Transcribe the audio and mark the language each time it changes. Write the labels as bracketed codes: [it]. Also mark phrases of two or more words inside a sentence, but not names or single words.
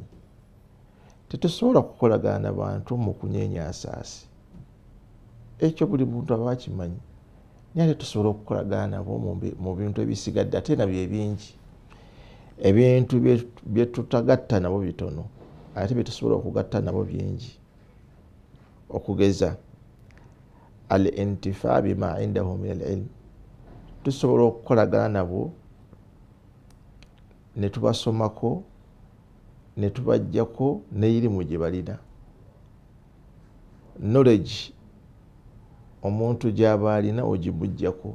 [lg] Tetusobola kukolagana n'abantu mu kunyeenya asaasi, ekyo buli muntu aba akimanyi. Naye tetusobola okukolagana nabo mu bintu ebisigadde, ate nabyo ebingi. Ebintu bye tutagatta nabo bitono, ate bye tusobola okugatta nabo bingi. [ar] Okugeza الانتفاع بما عنده من العلم, [lg] tusobola okukolagana nabo ne tubasomako ne tubajjako n'erimu gye balina. Knowledge omuntu gy'aba alina ogimuggyako.